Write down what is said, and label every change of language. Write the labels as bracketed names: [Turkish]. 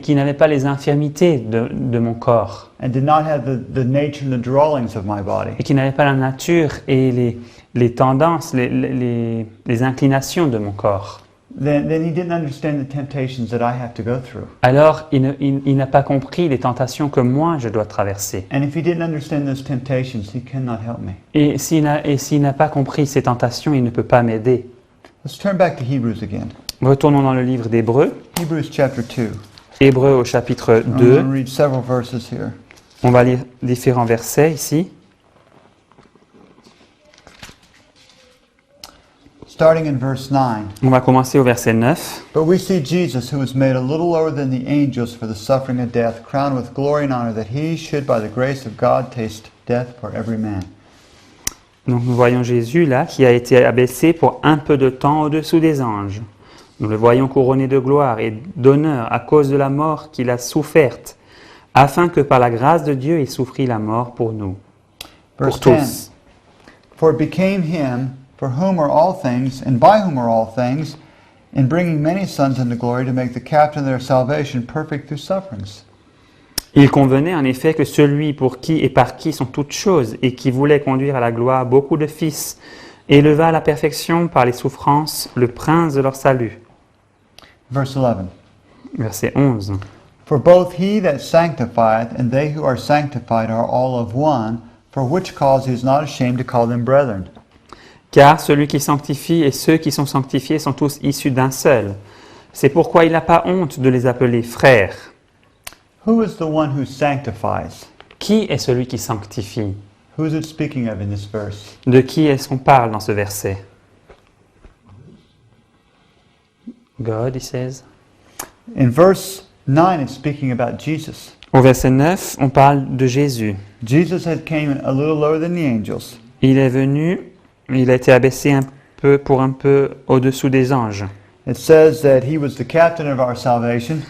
[French] qui n'avait pas les infirmités de mon corps, [English] and did not have the nature and the drawings of my body, [French] et qui n'avait pas la nature et les tendances, les inclinations de mon corps, [English] then he didn't understand the temptations that I have to go through. [French] alors il n'a pas compris les tentations que moi je dois traverser. [English] And if he didn't understand those temptations, he cannot help me. [French] Et s'il n'a pas compris ces tentations, il ne peut pas m'aider. [English] Let's turn back to Hebrews again. [French] Retournons dans le livre d'Hébreux, [English] Hebrews chapter 2. [French] Hébreux au chapitre [English] I'm [French] 2. [English] going to read several verses here. [French] On va lire différents versets ici. [English] Starting in verse 9. [French] On va commencer au verset 9. [English] But we see Jesus, who was made a little lower than the angels for the suffering of death, crowned with glory and honor, that he should, by the grace of God, taste death for every man. [French] Donc nous voyons Jésus là qui a été abaissé pour un peu de temps au-dessous des anges. Nous le voyons couronné de gloire et d'honneur à cause de la mort qu'il a soufferte, afin que par la grâce de Dieu il souffrit la mort pour nous, [English] Verse [French] pour [English] 10. [French] tous. [English] For it became him, for whom are all things, and by whom are all things, in bringing many sons into glory, to make the captain of their salvation perfect through sufferings. [French] Il convenait en effet que celui pour qui et par qui sont toutes choses et qui voulait conduire à la gloire beaucoup de fils, éleva à la perfection par les souffrances le prince de leur salut. [English] Verse 11. [French] Verset 11. [English] For both he that sanctifieth and they who are sanctified are all of one, for which cause he is not ashamed to call them brethren. [French] Car celui qui sanctifie et ceux qui sont sanctifiés sont tous issus d'un seul. C'est pourquoi il n'a pas honte de les appeler frères. [English] Who is the one who sanctifies? [French] Qui est celui qui sanctifie? [English] Who is it speaking of in this verse? [French] De qui est-ce qu'on parle dans ce verset? [English] God, he says. In verse 9, it's speaking about Jesus. [French] Au verset 9, on parle de Jésus. [English] Jesus had came a little lower than the angels. [French] Il est venu, il a été abaissé un peu au-dessous des anges. [English] It says that he was the captain of our salvation.